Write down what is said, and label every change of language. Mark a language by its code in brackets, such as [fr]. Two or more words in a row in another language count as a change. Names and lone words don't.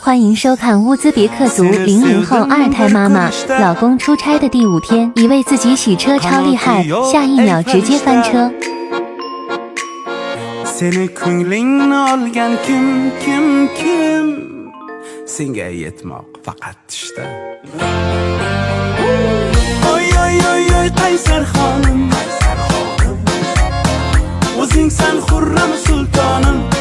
[zh] 欢迎收看乌兹别克族00后二胎妈妈，老公出差的第5天，以为自己洗车超厉害，下一秒直接翻车。 [uz] Seni ko'nglingni olgan kim senga yetmoq faqat tushda. Oy oy oy oy qaysar xonim, o'zingsan xurram sultonim.